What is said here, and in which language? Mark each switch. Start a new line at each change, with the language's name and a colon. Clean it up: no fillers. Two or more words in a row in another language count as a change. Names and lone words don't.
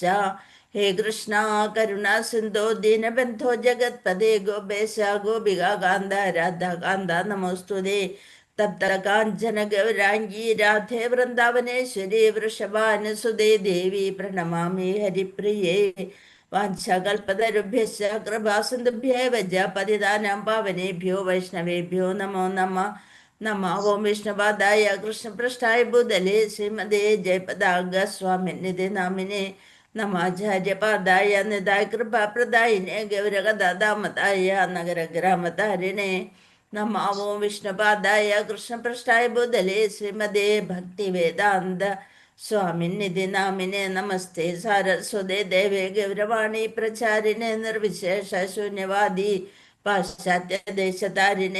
Sanskrit: ഹേ കൃഷ്ണ കരുണ സിന്ധോ ദീനബന്ധോ ജഗത്പദേ ഗോപേശ ഗോപികാ കാന്ത രാധാകാന്ത നമോസ്തുതേ. തപ്ത കാഞ്ചന ഗൗരാംഗീ രാധേ വൃന്ദാവനേശ്വരി വൃഷഭാനുസുതേ ദേവി പ്രണമാമി ഹരിപ്രിയേ. വാഞ്ചകൽപതരുഭ്യശ്ച കൃപാസിന്ധുഭ്യേവ ച പതിതാനാം പാവനേഭ്യോ വൈഷ്ണവേഭ്യോ നമോ നമഃ. നമോ ഓം വിഷ്ണുപാദായ കൃഷ്ണപൃഷ്ഠായ ഭൂതലേ ശ്രീമതേ ജയപതാക സ്വാമിനിധി നാമിനെ നമാചാര്യപാദായ നിതായ കൃപാപ്രദായിനെ ഗൗരഗദാമതായ നഗരഗ്രാമതാരിണേ. നമോ ഓം വിഷ്ണുപാദായ കൃഷ്ണപൃഷ്ഠായ ഭൂതലേ ശ്രീമതേ ഭക്തിവേദാന്ത സ്വാമിനിധി നാമിനെ നമസ്തേ സാരസ്വതേ ദേവേ ഗൗരവാണി പ്രചാരിണേ നിർവിശേഷ ശൂന്യവാദി പാശ്ചാത്യദേശതാരിണേ.